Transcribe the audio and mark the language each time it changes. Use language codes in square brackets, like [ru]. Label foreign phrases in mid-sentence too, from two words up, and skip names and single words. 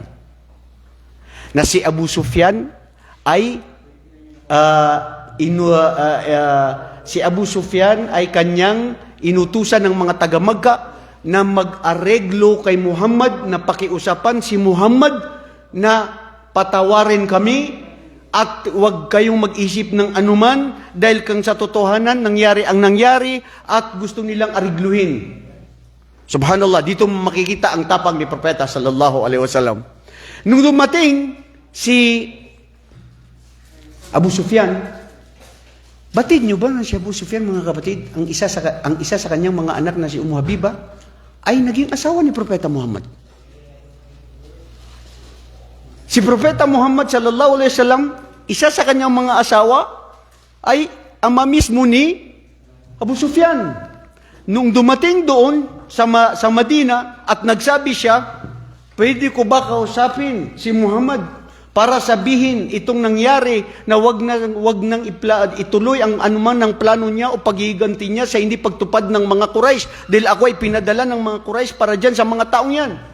[tl] Na si Abu Sufyan ay si Abu Sufyan ay kanyang inutusan ng mga taga-Magka na mag-areglo kay Muhammad, na pakiusapan si Muhammad na patawarin kami at huwag kayong mag-isip ng anuman dahil kung sa totohanan nangyari ang nangyari at gusto nilang arigluhin. Subhanallah, dito makikita ang tapang ni Propeta [ar] صلى الله عليه وسلم. [tl] Nung dumating si Abu Sufyan, batid nyo ba na si Abu Sufyan, mga kapatid, ang isa sa kanyang mga anak na si Habiba ay naging asawa ni Propeta Muhammad. Si Propeta Muhammad [ar] صلى الله عليه وسلم, [tl] isa sa kanyang mga asawa ay ama mismo ni Abu Sufyan. Nung dumating doon sa Madina at nagsabi siya, pwede ko ba kausapin si Muhammad para sabihin itong nangyari na wag nang ituloy ang anuman ng plano niya o paghiganti niya sa hindi pagtupad ng mga Quraysh dahil ako ay pinadala ng mga Quraysh para dyan sa mga taong yan.